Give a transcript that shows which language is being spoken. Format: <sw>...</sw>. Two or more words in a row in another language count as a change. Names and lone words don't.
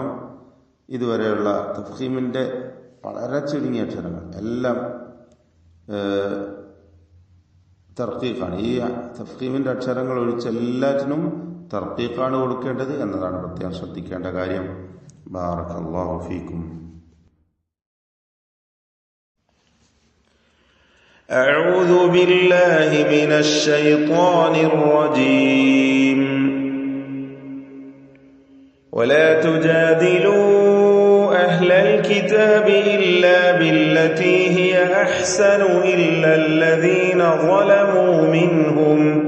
<ml>ഇതുവരെയുള്ള തഫ്ഖീമിന്റെ വളരെ ചുരുങ്ങിയ അക്ഷരങ്ങൾ എല്ലാം തർക്കീഖാണ്. ഈ തഫ്ഖീമിന്റെ അക്ഷരങ്ങൾ ഒഴിച്ച് എല്ലാറ്റിനും തർക്കീഖാണ് കൊടുക്കേണ്ടത് എന്നതാണ് പ്രത്യേകം ശ്രദ്ധിക്കേണ്ട കാര്യം.</ml> <ar>بارك الله فيكم. أعوذ بالله من الشيطان الرجيم. ولا تجادلوا أهل الكتاب إلا بالتي هي أحسن إلا الذين ظلموا منهم</ar>